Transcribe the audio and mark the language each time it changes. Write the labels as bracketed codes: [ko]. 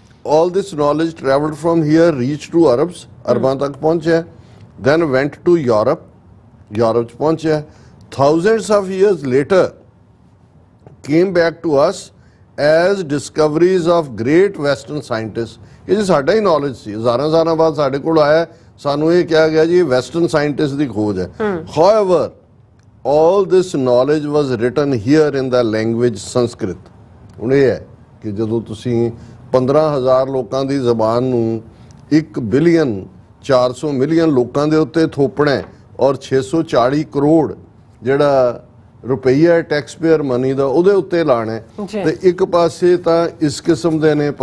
[en] all this knowledge travelled from here reach to Arabs, [pa] ਅਰਬਾਂ ਤੱਕ ਪਹੁੰਚਿਆ, [en] Then went to Europe 'ਚ ਪਹੁੰਚਿਆ। Thousands of years later came back to us as discoveries of great western scientist. [pa] ਇਹ ਜੀ ਸਾਡਾ ਹੀ knowledge ਸੀ, ਹਜ਼ਾਰਾਂ ਬਾਅਦ ਸਾਡੇ ਕੋਲ ਆਇਆ, ਸਾਨੂੰ ਇਹ ਕਿਹਾ ਗਿਆ ਜੀ ਵੈਸਟਰਨ ਸਾਇੰਟਿਸਟ ਦੀ ਖੋਜ ਹੈ। [en] However all this knowledge was written here in the language Sanskrit. [pa] ਹੁਣ ਇਹ ਹੈ ਕਿ ਜਦੋਂ ਤੁਸੀਂ 15,000 ਲੋਕਾਂ ਦੀ ਜ਼ਬਾਨ ਨੂੰ 1 ਬਿਲੀਅਨ 400 ਮਿਲੀਅਨ ਲੋਕਾਂ ਦੇ ਉੱਤੇ ਥੋਪਣਾ ਔਰ 640 ਕਰੋੜ ਜਿਹੜਾ ਰੁਪਈਆ ਟੈਕਸ ਪੇਅਰ ਮਨੀ ਦਾ ਉਹਦੇ ਉੱਤੇ ਲਾਣਾ, ਤੇ ਇੱਕ ਪਾਸੇ ਤਾਂ ਇਸ ਕਿਸਮ ਦੇ ਨੇ।